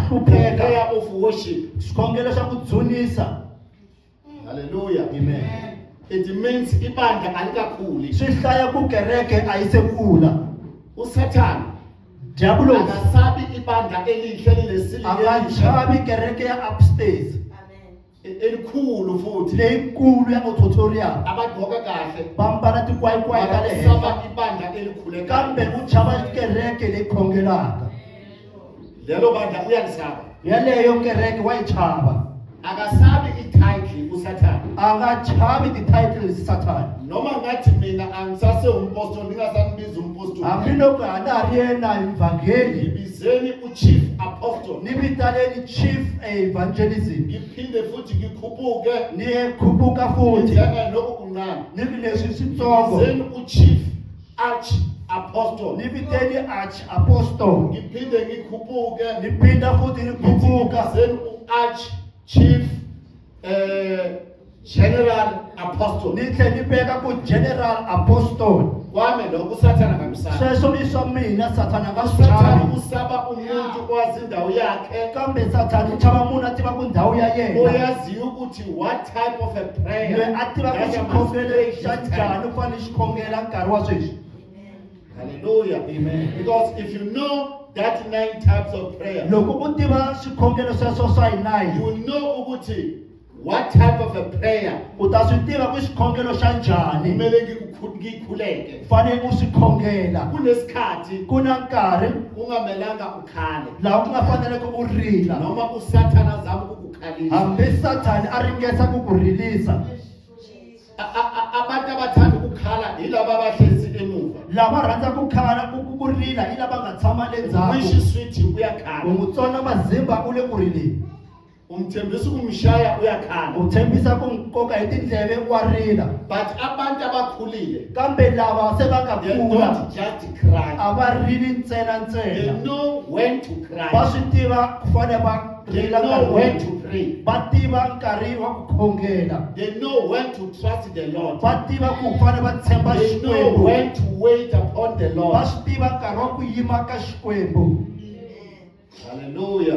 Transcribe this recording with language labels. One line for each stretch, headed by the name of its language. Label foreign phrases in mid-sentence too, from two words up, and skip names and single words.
English: The
Tsonga: hlupheka
English: prayer of worship.
Tsonga: xikhongelo xa ku dzunisa.
English: Hallelujah. Amen. It means
Zulu: ibandla alikakhuli.
Tsonga: Swi hlaya ku kereke a yi se kula.
Zulu: uSatan
Tsonga: Diablo
Zulu: akasabi ibandla elihle
Tsonga: a nga
Zulu: linesilileyo
Tsonga: chavi kereke ya upstairs
Zulu: elikhulu futhi
Tsonga: leyikulu ya auditorium.
Zulu: abagqoka kahle
Tsonga: Va mbala tikwaikwai ta le
Zulu: abasaba
Tsonga: henhla.
Zulu: ibandla elikhulekayo.
Tsonga: Kambe u chava kereke leyi khongelaka.
Zulu: Lelo bandla uyalisaba.
Tsonga: Yaleyo kereke wa yi chava.
Zulu: Akasabi ititle uSatan.
Tsonga: A nga chavi ti-titles Satan.
Zulu: Noma ngathi mina angisase umpostoli ningasangibiza umpostoli.
Tsonga: Hambiloko a na ha ri yena mvhangeli,
Zulu: Ngibizeni uchief apostle.
Tsonga: ni vitaneni
English: chief evangelism,
Zulu: Ngiphinde futhi ngikhuphuke
Tsonga: ni khuphuka futhi,
Zulu: njenga lokhu kuncane.
Tsonga: ni leswi switsongo,
Zulu: Ngibizeni uchief
English: arch apostle.
Tsonga: ni viteni
English: arch apostle,
Zulu: Ngiphinde ngikhuphuke
Tsonga: ni phinda futhi ni khuphuka,
Zulu: ngibizeni uarch
English: chief general apostle.
Tsonga: ni tlhe ni veka ku
English: general apostle.
Zulu: Kwami lokhu uSathane akamsaba.
Tsonga: Sweswo i swa mina Sathana a nga swi
Zulu: uSathane
Tsonga: chavi.
Zulu: usaba umuntu owazi indawo yakhe,
Tsonga: Kambe Sathana i chava munhu a tiva ku ndhawu ya yena,
Zulu: oyaziyo ukuthi
English: what type of a prayer
Tsonga: loyi a tivaka
English: that I must
Tsonga: xikhongelo
English: pray
Tsonga: xa
English: this time.
Tsonga: njhani u fanele xikhongela nkarhi wa sweswi.
English: Hallelujah. Amen. Because if you know that 9 types of prayer,
Tsonga: Loko u tiva swikhongelo sweswo swa
English: you
Tsonga: hinayi,
English: will know ukuthi what type of a prayer
Tsonga: u ta swi tiva ku xikhongelo xa njhani
Zulu: kumele ngikhuleke.
Tsonga: fanele u swi khongela.
Zulu: Kunesikhathi
Tsonga: Ku na nkarhi
Zulu: kungamelanga ukhale
Tsonga: laha ku nga faneleke u rila,
Zulu: noma uSathane azama ukukukhalisa.
Tsonga: hambi Sathana a ringesa ku ku rilisa.
Zulu: Abantu abathanda ukukhala yilabo abahlezi emuva.
Tsonga: Lava rhandza ku khala ku rila hi lava nga tshama le Wishi ndzhaku.
English: sweet
Tsonga: U
Zulu: uyakhala.
Tsonga: n'wi tsona mazimba u le ku rileni,
Zulu: Umthembisa ukumshaya uyakhala.
Tsonga: u tshembisa ku nkoka hi tindleve wa rila.
Zulu: But abantu abakhulile,
Tsonga: Kambe lava se va nga
English: they
Tsonga: kula
English: don't just cry.
Tsonga: a va rili ntsena
English: They
Tsonga: ntsena,
English: know when to
Tsonga: va
English: cry.
Tsonga: swi tiva ku fanele va
English: They
Tsonga: rila
English: know
Tsonga: nkarhi
English: when
Tsonga: wihi.
English: to pray.
Tsonga: Va tiva nkarhi wa ku khongela,
English: They know when to trust the Lord.
Tsonga: va tiva ku fanele va tshemba
English: They know
Tsonga: Xikwembu,
English: when to wait upon the
Tsonga: va
English: Lord.
Tsonga: swi tiva nkarhi wa ku yima ka Xikwembu.
English: Hallelujah.